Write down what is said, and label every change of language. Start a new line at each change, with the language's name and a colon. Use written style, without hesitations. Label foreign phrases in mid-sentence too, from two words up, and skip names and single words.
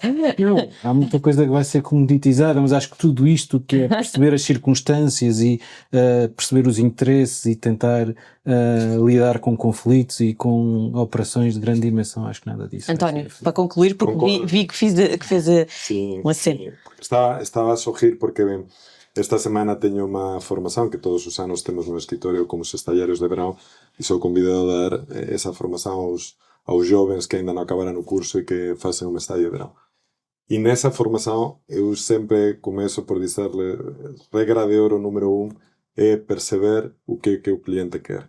Portuguese: Não, há muita coisa que vai ser comoditizada, mas acho que tudo isto que é perceber as circunstâncias e perceber os interesses e tentar lidar com conflitos e com operações de grande dimensão, acho que nada disso. António, para concluir, porque vi que fez um aceno.
Galician: Estaba a sorrir porque esta semana teño unha formación que todos os anos temos no escritorio como os estallarios de verão e sou convidado a dar esa formación aos jovens que ainda non acabaran o curso e que facen un estadio de verão. E nesa formación eu sempre começo por dicerle regra de oro número 1 é perceber o que o cliente quer.